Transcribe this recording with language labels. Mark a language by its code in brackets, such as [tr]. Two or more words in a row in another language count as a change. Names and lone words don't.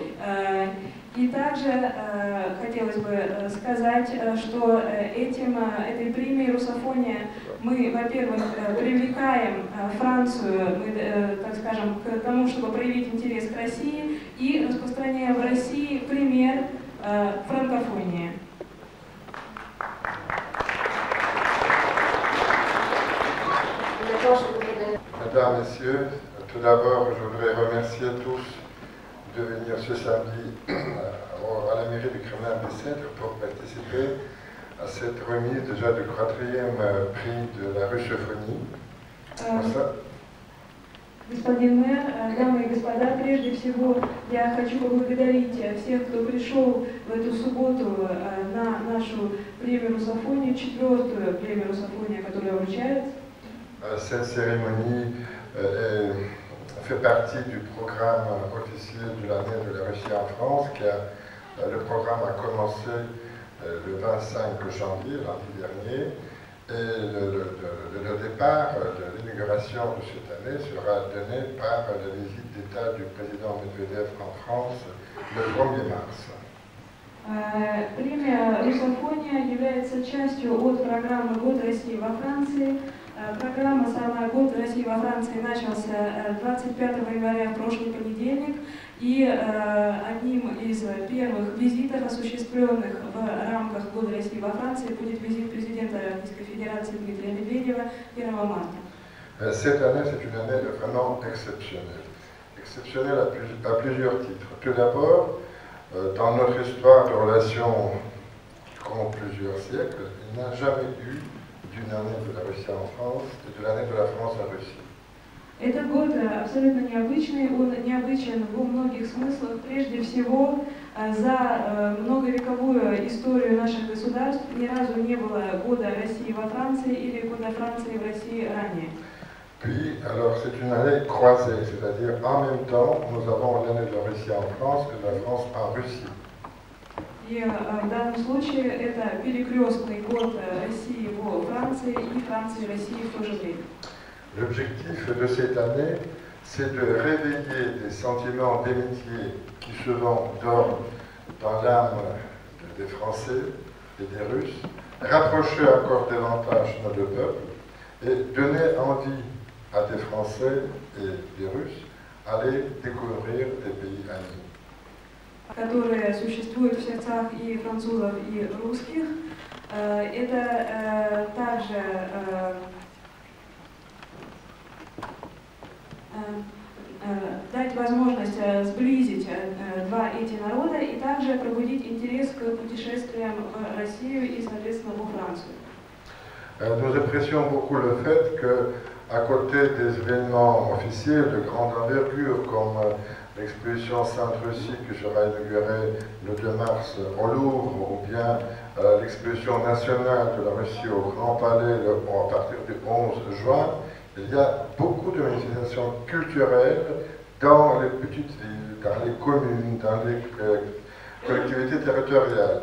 [ru] И также хотелось бы сказать, что этой премией «Русофония» мы, во-первых, привлекаем Францию, так скажем, к тому, чтобы проявить интерес к России, и распространяем в России пример франкофонии. [fr] Mesdames, Messieurs, tout d'abord, je voudrais remercier tous de venir ce samedi à la mairie du Kremlin-Bicêtre pour participer à cette remise déjà du 4e prix de la russophonie. [ru] Господин мэр, дамы и господа, прежде всего я хочу поблагодарить всех, кто пришел в эту субботу на нашу премию русофонии, 4-ю премию русофонии, которая вручается. [fr] Cette cérémonie fait partie du programme officiel de l'année de la Russie en France. Le programme a commencé le 25 janvier, lundi dernier, et le départ de l'inauguration de cette année sera donné par la visite d'État du président Medvedev en France le 1er mars. [ru] Премия «Русофония» является частью от программы «Год России во Франции». Программа «Самая год России во Франции» начался 25 января, в прошлый понедельник, и одним из первых визитов, осуществленных в рамках «Года России во Франции», будет визит президента Российской Федерации Дмитрия Медведева 1 марта. [fr] Cette année, c'est une année vraiment exceptionnelle. Exceptionnelle à plusieurs titres. Tout d'abord, dans notre histoire de relations durant plusieurs siècles, il n'a jamais eu d'une année de la Russie en France et de l'année de la France en Russie. [ru] Этот год абсолютно необычный, он необычен во многих смыслах. Прежде всего, за многовековую историю наших государств ни разу не было года России во Франции или года Франции в России ранее. [fr] Puis, alors c'est une année croisée, c'est-à-dire en même temps, nous avons l'année de la Russie en France et de la France en Russie. [ru] И в данном случае это перекрестный год России во Франции и Франции и России в то же время. [fr] L'objectif de cette année, c'est de réveiller des sentiments d'amitié qui souvent dorment dans l'âme des Français et des Russes, rapprocher encore davantage nos deux peuples et donner envie à des Français et des Russes aller découvrir des pays amis. [ru] Которые существуют в сердцах и французов, и русских. Это также дать возможность сблизить два эти народа и также пробудить интерес к путешествиям в Россию и, соответственно, во Францию. [fr] Nous apprécions beaucoup le fait qu'à côté des événements officiels de grande envergure comme l'exposition Sainte-Russie qui sera inaugurée le 2 mars au Louvre ou bien l'exposition nationale de la Russie au Grand Palais à partir du 11 juin, il y a beaucoup de manifestations culturelles dans les petites villes, dans les communes, dans les collectivités territoriales.